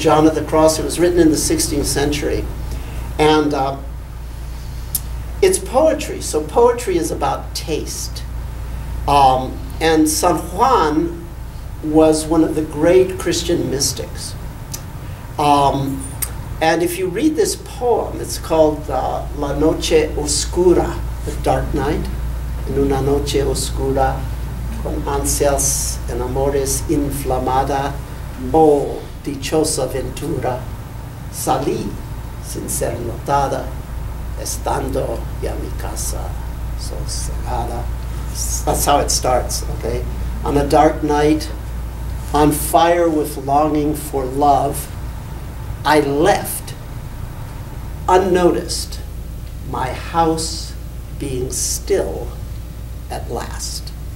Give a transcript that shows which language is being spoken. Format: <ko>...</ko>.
<en>John of the Cross. It was written in the 16th century. And it's poetry, so poetry is about taste. And San Juan was one of the great Christian mystics. And if you read this poem, it's called La Noche Oscura, the dark night.</en> <es>En una noche oscura, con ansias en amores inflamada, oh dichosa ventura, salí sin ser notada, estando ya mi casa sosegada.</es> <en>That's how it starts, okay? On a dark night, on fire with longing for love, I left, unnoticed, my house being still at last.</en>